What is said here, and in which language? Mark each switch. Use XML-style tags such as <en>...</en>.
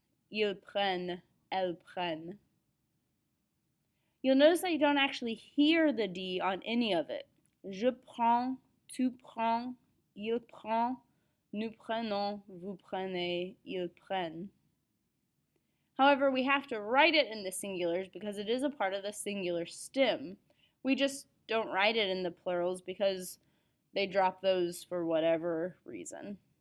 <fr>Ils prennent, elles prennent.</fr> <en>You'll notice that you don't actually hear the D on any of it.</en> <fr>Je prends, tu prends, il prend, nous prenons, vous prenez, ils prennent.</fr> <en>However, we have to write it in the singulars because it is a part of the singular stem. We just don't write it in the plurals because they drop those for whatever reason.</en>